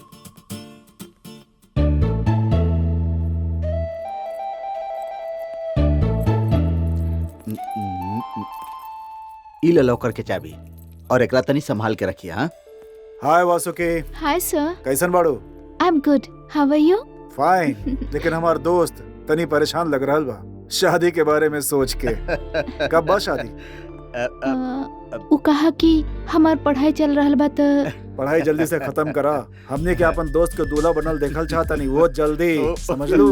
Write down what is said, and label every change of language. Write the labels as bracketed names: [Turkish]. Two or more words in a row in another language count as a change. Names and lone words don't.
[Bhojpuri] ई ले लॉकर के चाबी और एकरा तनी संभाल के रखिए। हाँ। हाय वासुकी। [English] Hi sir. [Bhojpuri] कैसन बाड़ू? [English] I am good, how are you? [Bhojpuri] फाइन। लेकिन हमार दोस्त तनी परेशान लग रहल बा शादी के बारे में सोच के। कब बा शादी? वो कहा कि हमार पढ़ाई चल रहल बा तो पढ़ाई जल्दी से खत्म करा। हमने के अपन दोस्त के दूल्हा बनल देखल चाहता नहीं, वो जल्दी, समझ लू।